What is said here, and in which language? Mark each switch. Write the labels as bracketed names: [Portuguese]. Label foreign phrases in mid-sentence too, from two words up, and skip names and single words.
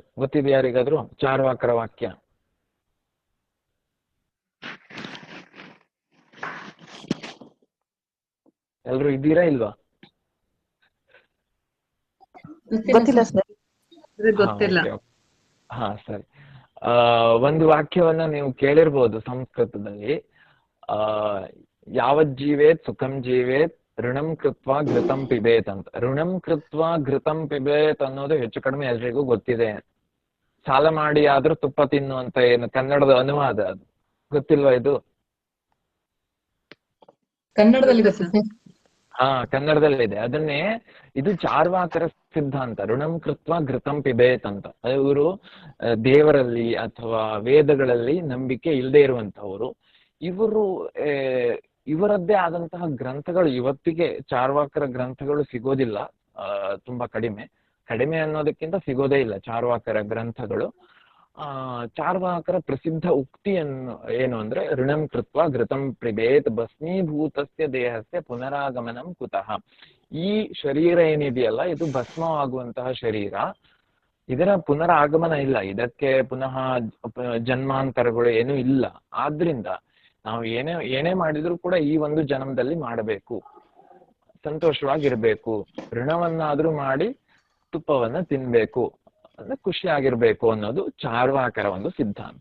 [Kannada] ಗೊತ್ತಿದೆ ಯಾರಿಗಾದ್ರೂ ಚಾರ್ವಾಕರ ವಾಕ್ಯ? ಎಲ್ರು ಇದ್ದೀರಾ ಇಲ್ವಾ? ಗೊತ್ತಿಲ್ಲ ಸರ್. ಗೊತ್ತಿಲ್ಲ. ಹಾ ಸರಿ. ಒಂದು ವಾಕ್ಯವನ್ನ ನೀವು ಕೇಳಿರ್ಬೋದು ಸಂಸ್ಕೃತದಲ್ಲಿ. [Sanskrit] ಯಾವಜ್ಜೀವೇತ್ ಸುಖಂ ಜೀವೇತ್ ಋಣಂ ಕೃತ್ವ ಘೃತಂ ಪಿಬೇತ್ ಅಂತ. ಋಣಂ ಕೃತ್ವ ಘೃತಂ ಪಿಬೇತ್ [Kannada] ಅನ್ನೋದು ಹೆಚ್ಚು ಕಡಿಮೆ ಎಲ್ರಿಗೂ ಗೊತ್ತಿದೆ. ಸಾಲ ಮಾಡಿ ಆದ್ರೂ ತುಪ್ಪ ತಿನ್ನು ಅಂತ ಏನು ಕನ್ನಡದ ಅನುವಾದ, ಅದು ಗೊತ್ತಿಲ್ವಾ ಇದು? ಕನ್ನಡದಲ್ಲಿ ಗೊತ್ತಿದೆ. ಕನ್ನಡದಲ್ಲಿದೆ. ಅದನ್ನೇ ಇದು ಚಾರ್ವಾಕರ ಸಿದ್ಧಾಂತ, [Sanskrit] ಋಣಂ ಕೃತ್ವ ಘೃತಂ ಪಿಬೇತ್ ಅಂತ. [Kannada] ಇವರು ದೇವರಲ್ಲಿ ಅಥವಾ ವೇದಗಳಲ್ಲಿ ನಂಬಿಕೆ ಇಲ್ಲದೆ ಇರುವಂತಹವರು. ಇವರದ್ದೇ ಆದಂತಹ ಗ್ರಂಥಗಳು ಇವತ್ತಿಗೆ ಚಾರ್ವಾಕರ ಗ್ರಂಥಗಳು ಸಿಗೋದಿಲ್ಲ. ತುಂಬಾ ಕಡಿಮೆ ಅನ್ನೋದಕ್ಕಿಂತ ಸಿಗೋದೇ ಇಲ್ಲ ಚಾರ್ವಾಕರ ಗ್ರಂಥಗಳು. ಚಾರ್ವಾಕರ ಪ್ರಸಿದ್ಧ ಉಕ್ತಿಯನ್ನು ಏನು ಅಂದ್ರೆ, [Sanskrit] ಋಣಂ ಕೃತ್ವ ಘೃತಂ ಪಿಬೇತ್ ಭಸ್ಮೀಭೂತಸ್ಯ ದೇಹಸ್ಯ ಪುನರಾಗಮನಂ ಕುತಃ. [Kannada] ಈ ಶರೀರ ಏನಿದೆಯಲ್ಲ, ಇದು ಭಸ್ಮವಾಗುವಂತಹ ಶರೀರ. ಇದರ ಪುನರಾಗಮನ ಇಲ್ಲ, ಇದಕ್ಕೆ ಪುನಃ ಜನ್ಮಾಂತರಗಳು ಏನೂ ಇಲ್ಲ. ಆದ್ರಿಂದ ನಾವು ಏನೇ ಮಾಡಿದ್ರು ಕೂಡ ಈ ಒಂದು ಜನ್ಮದಲ್ಲಿ ಮಾಡಬೇಕು, ಸಂತೋಷವಾಗಿರ್ಬೇಕು, ಋಣವನ್ನಾದ್ರೂ ಮಾಡಿ ತುಪ್ಪವನ್ನ ತಿನ್ಬೇಕು, ಅಂದ್ರೆ ಖುಷಿಯಾಗಿರ್ಬೇಕು ಅನ್ನೋದು ಚಾರ್ವಾಕರ ಒಂದು ಸಿದ್ಧಾಂತ.